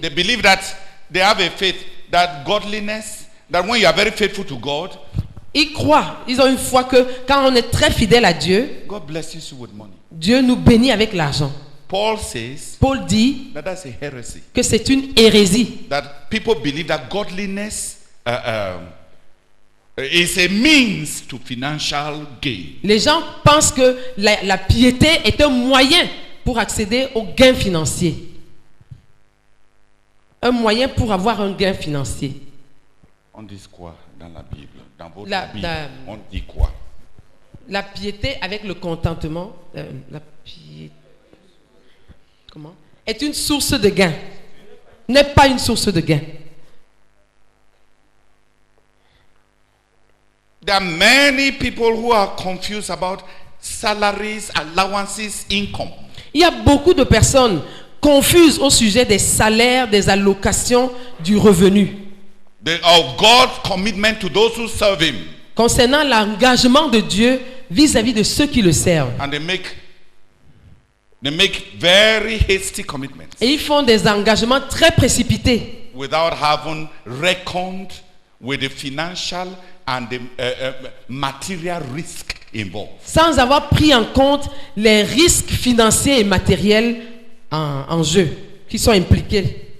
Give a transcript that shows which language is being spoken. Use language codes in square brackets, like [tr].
[en] They believe that they have a faith, that godliness, that when you are very faithful to God, [fr] Ils croient, ils ont une foi que quand on est très fidèle à Dieu, [en] God blesses you with money. [fr] Dieu nous bénit avec l'argent. [en] Paul says [fr] Paul dit [en] that that's a heresy. [fr] que c'est une hérésie. [en] That people believe that godliness is a means to financial gain. [fr] Les gens pensent que la piété est un moyen pour accéder aux gains financiers. Un moyen pour avoir un gain financier. On dit quoi dans la Bible? Dans votre Bible, la- on dit quoi? La piété avec le contentement, la piété, comment? Est une source de gain. N'est pas une source de gain. [en] There are many people who are confused about salaries, allowances, income. [fr] Il y a beaucoup de personnes confuses au sujet des salaires, des allocations, du revenu. [en] Of God's commitment to those who serve Him. [fr] Concernant l'engagement de Dieu vis-à-vis de ceux qui le servent. [en] And they make very hasty commitments [fr] Et ils font des engagements très précipités, [en] without having reckoned with the financial and the material risk involved. [fr] sans avoir pris en compte les risques financiers et matériels en jeu, qui sont impliqués.